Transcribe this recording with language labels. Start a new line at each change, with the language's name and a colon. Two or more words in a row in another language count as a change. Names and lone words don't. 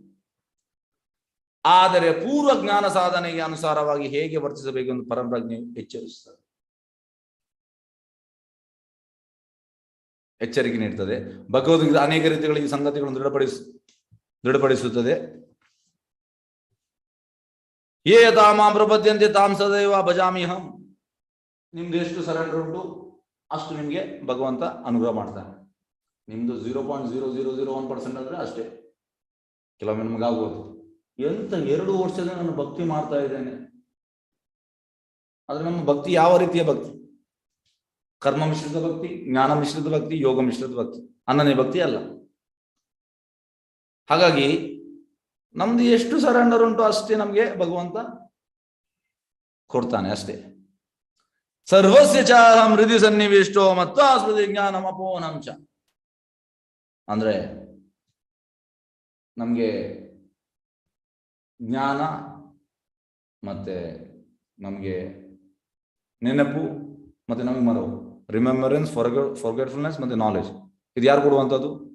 Kannada: ಆದರೆ ಪೂರ್ವ ಜ್ಞಾನ ಸಾಧನೆಗೆ ಅನುಸಾರವಾಗಿ ಹೇಗೆ ವರ್ತಿಸಬೇಕೆಂದು ಪರಮಪ್ರಜ್ಞೆಯು ಎಚ್ಚರಿಕೆ ನೀಡುತ್ತದೆ. ಭಗವದ್ಗೀತೆ ಅನೇಕ ರೀತಿಗಳಲ್ಲಿ ಸಂಗತಿಗಳನ್ನು ದೃಢಪಡಿಸುತ್ತದೆ.
Sanskrit: ಯೇ ತಾಮಾಂ ಪ್ರಪದ್ಯಂತೆ ತಾಂ ಸದೈವ ಭಜಾಮಿಹಂ.
Kannada: ನಿಮ್ದು ಎಷ್ಟು ಸರೆಂಡರ್ ಉಂಟು ಅಷ್ಟು ನಿಮ್ಗೆ ಭಗವಂತ ಅನುಗ್ರಹ ಮಾಡ್ತಾನೆ. ನಿಮ್ದು 0.0001% ಅಂದ್ರೆ ಅಷ್ಟೇ. ಕೆಲವೊಮ್ಮೆ ನಮ್ಗೆ ಆಗ್ಬೋದು, ಎಂತ 2 ವರ್ಷದಿಂದ ನಾನು ಭಕ್ತಿ ಮಾಡ್ತಾ ಇದ್ದೇನೆ. ಆದ್ರೆ ನಮ್ಮ ಭಕ್ತಿ ಯಾವ ರೀತಿಯ ಭಕ್ತಿ? ಕರ್ಮ ಮಿಶ್ರಿತ ಭಕ್ತಿ, ಜ್ಞಾನ ಮಿಶ್ರಿತ ಭಕ್ತಿ, ಯೋಗ ಮಿಶ್ರಿತ ಭಕ್ತಿ, ಅನ್ನನೇ ಭಕ್ತಿ ಅಲ್ಲ. ಹಾಗಾಗಿ ನಮ್ದು ಎಷ್ಟು ಸರೆಂಡರ್ ಉಂಟು ಅಷ್ಟೇ ನಮ್ಗೆ ಭಗವಂತ ಕೊಡ್ತಾನೆ ಅಷ್ಟೇ.
Sanskrit: ಸರ್ವಸ್ಯ ಚಾಹಂ ಹೃದಯ ಸನ್ನಿವಿಷ್ಟೋ ಮತ್ತು ಆಸ್ಪದ ಜ್ಞಾನಂ ಅಪೋನಂಚ.
Kannada: ಅಂದ್ರೆ ನಮ್ಗೆ ಜ್ಞಾನ ಮತ್ತೆ ನಮ್ಗೆ ನೆನಪು ಮತ್ತೆ ನಮಗೆ ಮರವು, ರಿಮೆಂಬರೆನ್ಸ್, ಫಾರ್ಗೆಟ್ಫುಲ್ನೆಸ್ ಮತ್ತೆ ನಾಲೆಜ್, ಇದು ಯಾರು ಕೊಡುವಂಥದ್ದು?